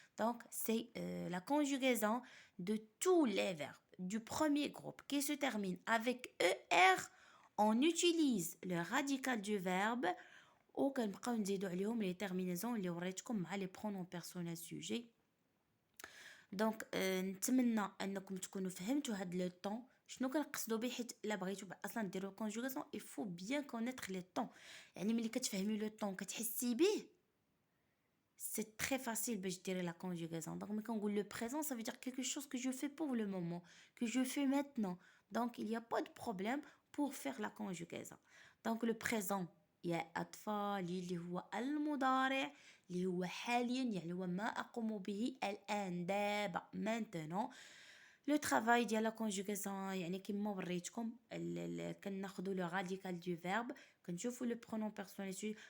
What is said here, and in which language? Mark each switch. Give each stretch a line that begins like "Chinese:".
French: Donc, c'est la conjugaison de tous les verbes du premier groupe qui se termine avec ER. On utilise le radical du verbe وكنبقاو نزيدو عليهم les terminaisons اللي وريتكم مع les pronoms personnels sujet.
Arabic: دونك نتمنى انكم تكونوا فهمتوا هاد لو طون شنو كنقصدوا به. حيت الا بغيتوا اصلا ديروا الكونجوغاسيون il faut bien connaître les temps. يعني ملي كتفهمي لو طون كتحسي به c'est très facile باش ديري la conjugaison.
French: donc ملي كنقول le présent ça veut dire quelque chose que je fais pour le moment, que je fais maintenant. donc il y a pas de problème pour faire la conjugaison.
Arabic: donc le présent يا أطفال اللي هو المضارع اللي هو حاليا يعني هو ما أقوم به الآن دابا maintenant. لو ترافاي ديال لا كونجوغاسيون يعني كيما وريتكم كناخذوا لو راديكال دو فيرب كنشوفوا لو برونون بيرسونيل.